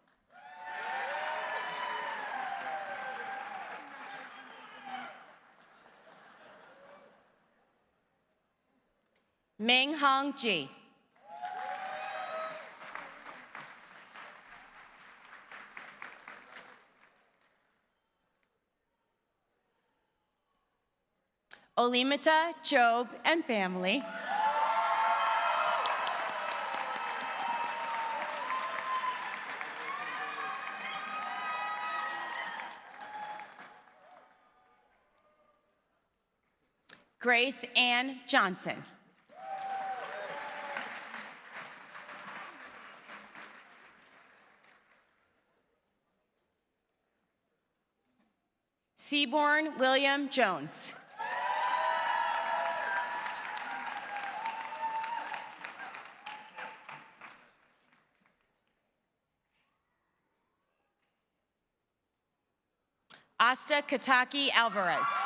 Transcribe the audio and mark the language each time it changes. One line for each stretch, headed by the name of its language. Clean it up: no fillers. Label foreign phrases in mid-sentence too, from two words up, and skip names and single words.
English: Ming Hong Ji. Olimata, Job, and family. Grace Ann Johnson. Seaborn William Jones. Asta Kataki Alvarez.